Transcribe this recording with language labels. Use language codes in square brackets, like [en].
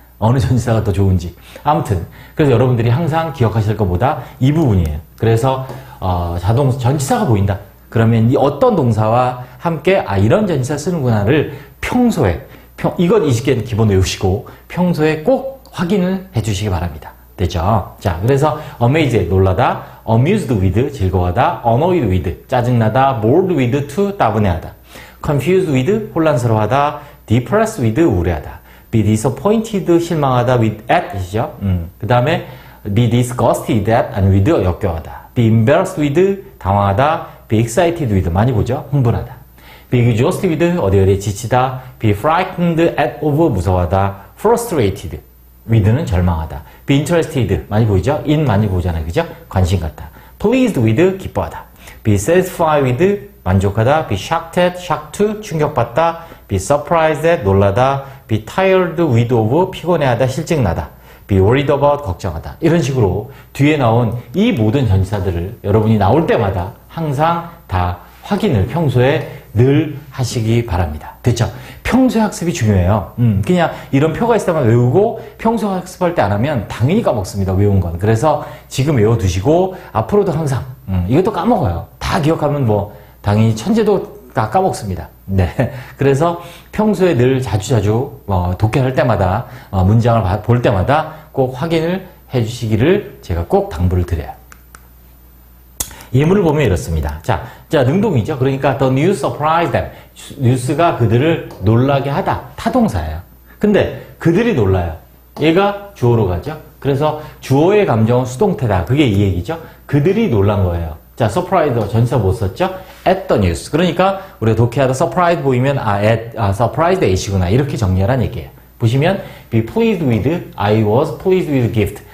[ko] 어느 전치사가 더 좋은지. 아무튼 그래서 여러분들이 항상 기억하실 것보다 이 부분이에요. 그래서 전치사가 보인다. 그러면 이 어떤 동사와 함께 이런 전치사 쓰는구나를 평소에 이것 20개는 기본 외우시고 평소에 꼭 확인을 해주시기 바랍니다. 되죠? 자, 그래서 amazed 놀라다, amused with 즐거워하다, annoyed with 짜증나다, bored with to 따분해하다, confused with 혼란스러워하다, depressed with 우울해하다, be disappointed 실망하다 with at 이죠? 그 다음에 be disgusted at and with 역겨워하다, be embarrassed with 당황하다, be excited with 많이 보죠? 흥분하다, be exhausted with 어디어디 지치다, be frightened at of 무서워하다, frustrated with는 절망하다, be interested 많이 보이죠? in 많이 보잖아요. 그죠? 관심 갖다, pleased with 기뻐하다, be satisfied with 만족하다, be shocked at shocked to 충격받다, be surprised at 놀라다, be tired with of 피곤해하다, 실증나다, be worried about 걱정하다. 이런 식으로 뒤에 나온 이 모든 전치사들을 여러분이 나올 때마다 항상 다 확인을 평소에 늘 하시기 바랍니다. 됐죠? 평소에 학습이 중요해요. 그냥 이런 표가 있으면 외우고 평소 학습할 때 안 하면 당연히 까먹습니다. 외운 건. 그래서 지금 외워두시고 앞으로도 항상 이것도 까먹어요. 다 기억하면 뭐 당연히 천재도 다 까먹습니다. 네. 그래서 평소에 늘 자주자주 독해할 때마다 문장을 볼 때마다 꼭 확인을 해주시기를 제가 꼭 당부를 드려요. 예문을 보면 이렇습니다. 자, 능동이죠. 그러니까 [en] the news surprised them. [ko] 뉴스가 그들을 놀라게 하다. 타동사예요. 근데 그들이 놀라요. 얘가 주어로 가죠. 그래서 주어의 감정은 수동태다. 그게 이 얘기죠. 그들이 놀란 거예요. 자, surprised 전치사 못 썼죠? [en] at the news. [ko] 그러니까 우리가 독해하다 surprised 보이면 surprised at이구나. 이렇게 정리하라는 얘기예요. 보시면 [en] be pleased with, I was pleased with gift.